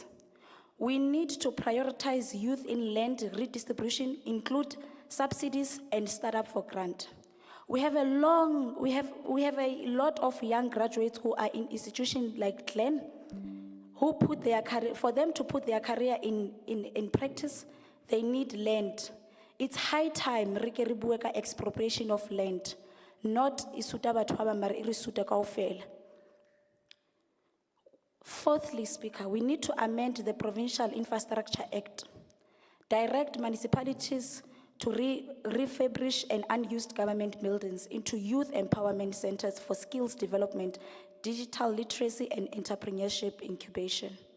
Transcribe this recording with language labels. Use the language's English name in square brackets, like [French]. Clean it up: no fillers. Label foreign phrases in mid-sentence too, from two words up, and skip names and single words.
[English] We need to prioritize youth in land redistribution, include subsidies and startup for grant. We have a lot of young graduates who are in institutions like Glen, who put their career, for them to put their career in practice, they need land. It's high time [Southern Sotho] re ke re bue ka [English] expropriation of land, [Southern Sotho] not isuta batho ba bang mare e re suta kaofela. [English] Fourthly, Speaker, we need to amend the Provincial Infrastructure Act, direct municipalities to refurbish and unused government buildings into youth empowerment centers for skills development, digital literacy, and entrepreneurship incubation.